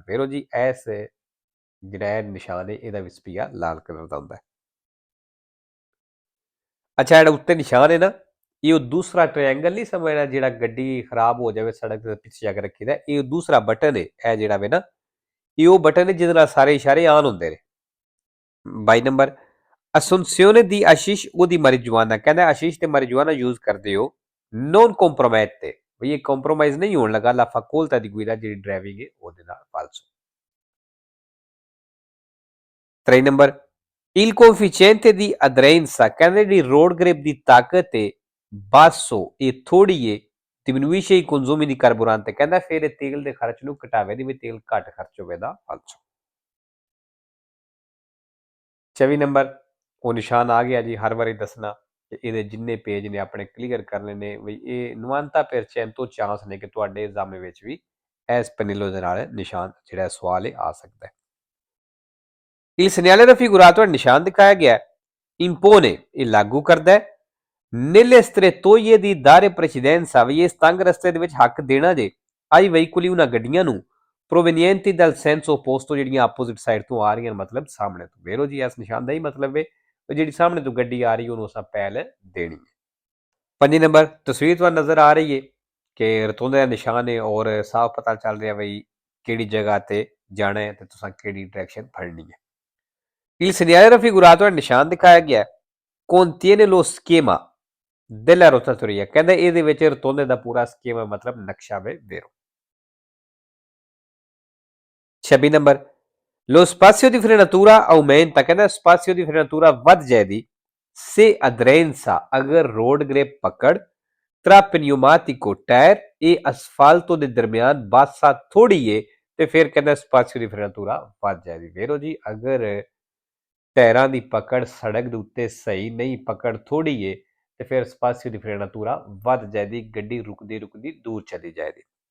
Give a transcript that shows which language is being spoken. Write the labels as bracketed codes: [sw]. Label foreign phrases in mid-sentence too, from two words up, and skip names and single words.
[pa] ਵੇਰੋ ਜੀ, ਐਸ ਜਿਹੜਾ ਨਿਸ਼ਾਨ ਹੈ ਇਹਦਾ ਵੀ ਸਪੀਆ ਲਾਲ ਕਲਰ ਦਾ ਹੁੰਦਾ ਹੈ। ਅੱਛਾ, ਜਿਹੜਾ ਉੱਤੇ ਨਿਸ਼ਾਨ ਹੈ ਨਾ, ਇਹ ਉਹ ਦੂਸਰਾ ਟ੍ਰਾਇੰਗਲ ਨਹੀਂ ਸਮਝਣਾ ਜਿਹੜਾ ਗੱਡੀ ਖਰਾਬ ਹੋ ਜਾਵੇ ਸੜਕ ਦੇ ਪਿੱਛੇ ਜਾ ਕੇ ਰੱਖੀਦਾ, ਇਹ ਦੂਸਰਾ ਬਟਨ ਹੈ। ਇਹ ਜਿਹੜਾ ਵੇ ਨਾ, ਇਹ ਉਹ ਬਟਨ ਹੈ ਜਿਹਦੇ ਨਾਲ ਸਾਰੇ ਇਸ਼ਾਰੇ ਆਨ ਹੁੰਦੇ ਨੇ। 22 ਨੰਬਰ, [it] Assunzione di hashish o di marijuana [pa] ਕਹਿੰਦਾ ਆਸ਼ੀਸ਼ ਤੇ marijuana ਯੂਜ਼ ਕਰਦੇ ਹੋ [it] non compromette [pa] ਵੀ ਇਹ ਕੰਪਰੋਮਾਈਜ਼ ਨਹੀਂ ਹੋਣ ਲੱਗਾ [it] la facoltà di guida [pa] ਜਿਹੜੀ ਡਰਾਈਵਿੰਗ ਹੈ ਉਹਦੇ ਨਾਲ। ਫਾਲਸੋ। 3 ਨੰਬਰ, [it] il coefficiente di aderenza [pa] ਕਹਿੰਦੇ ਜਿਹੜੀ ਰੋਡ ਗ੍ਰਿਪ ਦੀ ਤਾਕਤ ਹੈ basso ਇਹ ਥੋੜੀ ਹੈ [it] diminuisce i consumi di carburante [pa] ਕਹਿੰਦਾ ਫਿਰ ਇਹ ਤੇਲ ਦੇ ਖਰਚ ਨੂੰ ਘਟਾਵੇ ਦੀ ਵੀ ਤੇਲ ਘੱਟ ਖਰਚ ਹੋਵੇਗਾ। ਫਾਲਸੋ। 24 ਨੰਬਰ, ਉਹ ਨਿਸ਼ਾਨ ਆ ਗਿਆ ਜੀ, ਹਰ ਵਾਰੀ ਦੱਸਣਾ ਕਿ ਇਹਦੇ ਜਿੰਨੇ ਪੇਜ ਨੇ ਆਪਣੇ ਕਲੀਅਰ ਕਰਨੇ ਨੇ ਵੀ ਇਹ 90% ਚਾਂਸ ਨੇ ਕਿ ਤੁਹਾਡੇ ਐਗਜ਼ਾਮ ਵਿੱਚ ਵੀ ਇਸ ਪਨੇਲੋ ਦੇ ਨਾਲ ਨਿਸ਼ਾਨ ਜਿਹੜਾ ਸਵਾਲ ਹੈ ਆ ਸਕਦਾ ਹੈ। [it] Il segnale raffigurato [pa] ਨਿਸ਼ਾਨ ਦਿਖਾਇਆ ਗਿਆ, impone ਇਹ ਲਾਗੂ ਕਰਦਾ ਹੈ, [it] nelle strettoie di dare precedenza [pa] ਵੀ ਇਸ ਤੰਗ ਰਸਤੇ ਦੇ ਵਿੱਚ ਹੱਕ ਦੇਣਾ ਜੇ [it] ai veicoli [pa] ਉਹਨਾਂ ਗੱਡੀਆਂ ਨੂੰ [it] provenienti dal senso opposto [pa] ਜਿਹੜੀਆਂ ਆਪੋਜ਼ਿਟ ਸਾਈਡ ਤੋਂ ਆ ਰਹੀਆਂ, ਮਤਲਬ ਸਾਹਮਣੇ ਤੋਂ। ਵੇਰੋ ਜੀ, ਇਸ ਨਿਸ਼ਾਨ ਦਾ ਹੀ ਮਤਲਬ ਹੈ ਜਿਹੜੀ ਸਾਹਮਣੇ ਤੋਂ ਗੱਡੀ ਆ ਰਹੀ ਉਹਨੂੰ ਅਸਾਂ ਪਹਿਲ ਦੇਣੀ ਹੈ। 5 ਨੰਬਰ, ਤਸਵੀਰ ਤੁਹਾਨੂੰ ਨਜ਼ਰ ਆ ਰਹੀ ਹੈ ਕਿ ਰਤੋਂਦੇ ਦਾ ਨਿਸ਼ਾਨ ਹੈ ਔਰ ਸਾਫ਼ ਪਤਾ ਚੱਲ ਰਿਹਾ ਬਈ ਕਿਹੜੀ ਜਗ੍ਹਾ ਤੇ ਜਾਣਾ ਹੈ ਤੇ ਤੁਸੀਂ ਕਿਹੜੀ ਡਾਇਰੈਕਸ਼ਨ ਫੜਨੀ ਹੈ। [it] Il segnale raffigurato è [pa] ਨਿਸ਼ਾਨ ਦਿਖਾਇਆ ਗਿਆ ਹੈ [it] contiene lo schema della rotatoria, [pa] ਕਹਿੰਦਾ ਇਹਦੇ ਵਿੱਚ ਰਤੋਲੇ ਦਾ ਪੂਰਾ ਸਕੀਮਾ ਮਤਲਬ ਨਕਸ਼ਾ ਵੇ ਵੇਰੋ। 26 ਨੰਬਰ [it] lo spazio di frenatura aumenta, [pa] ਕਹਿੰਦਾ [it] spazio di frenatura [pa] ਵੱਧ ਜਾਏਗੀ [it] se aderenza [pa] ਅਗਰ [en] road grip [pa] ਪਕੜ [it] tra pneumatico [pa] ਟਾਇਰ ਇਹ ਅਸਫਾਲਟੋ ਦੇ ਦਰਮਿਆਨ ਬਾਸਾ ਥੋੜੀ ਏ ਤੇ ਫਿਰ ਕਹਿੰਦਾ [it] spazio di frenatura [pa] ਵੱਧ ਜਾਏਗੀ। ਵੇਰੋ ਜੀ ਅਗਰ ਟਾਇਰਾਂ ਦੀ ਪਕੜ ਸੜਕ ਦੇ ਉੱਤੇ ਸਹੀ ਨਹੀਂ ਪਕੜ ਥੋੜੀ ਏ ਤੇ ਫਿਰ [it] spazio di frenatura [pa] ਵੱਧ ਜਾਏਗੀ, ਗੱਡੀ ਰੁਕਦੀ ਰੁਕਦੀ ਦੂਰ ਚਲੀ ਜਾਏਗੀ।